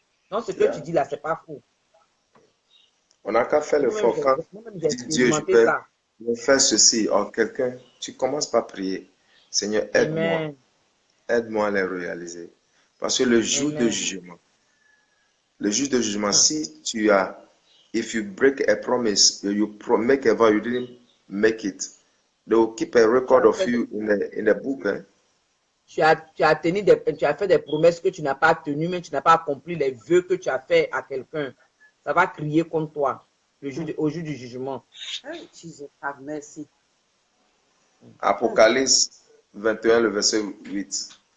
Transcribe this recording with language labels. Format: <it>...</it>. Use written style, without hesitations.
<fr>Donc ce que tu dis là, c'est pas faux. On n'a qu'à faire l'effort. Quand Dieu, je peux faire ceci, or quelqu'un, tu commences par prier. Seigneur, aide-moi. Aide-moi à les réaliser. Parce que le jour de jugement, si tu as,</fr> <en>if you break a promise, you make a vow, you didn't make it, they will keep a record of you in a book.</en> <fr>Tu as fait des promesses que tu n'as pas tenues, mais tu n'as pas accompli les vœux que tu as fait à quelqu'un. Ça va crier contre toi au jour du jugement. Merci. Apocalypse 21, le verset 8.</fr>